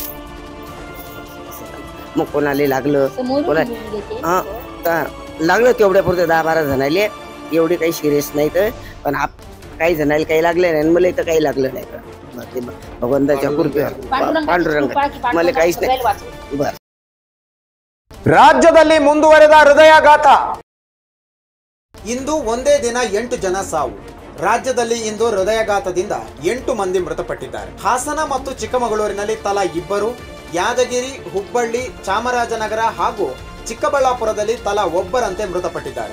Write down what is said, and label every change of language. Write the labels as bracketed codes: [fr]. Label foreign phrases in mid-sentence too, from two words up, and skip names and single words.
[mr] मग कोणाला लागलं लागलं तेवढ्या पुरतं 10-12 जणाले, एवढे काही सिरियस नाही. तर पण काही जणाला काही लागलं नाही, मला तर काही लागलं नाही. तर ते भगवंताच्या कृपेवर पांडुरंग मला काहीच नाही. बस [kn] ರಾಜ್ಯದಲ್ಲಿ ಮುಂದುವರೆದ ಹೃದಯಾಘಾತ. ಇಂದು ಒಂದೇ ದಿನ 8 ಜನ ಸಾವು. ರಾಜ್ಯದಲ್ಲಿ ಇಂದು ಹೃದಯಾಘಾತದಿಂದ 8 ಮಂದಿ ಮೃತಪಟ್ಟಿದ್ದಾರೆ. ಹಾಸನ ಮತ್ತು ಚಿಕ್ಕಮಗಳೂರಿನಲ್ಲಿ ತಲಾ 2, ಯಾದಗಿರಿ, ಹುಬ್ಬಳ್ಳಿ, ಚಾಮರಾಜನಗರ ಹಾಗೂ ಚಿಕ್ಕಬಳ್ಳಾಪುರದಲ್ಲಿ ತಲಾ 1ರಂತೆ ಮೃತಪಟ್ಟಿದ್ದಾರೆ.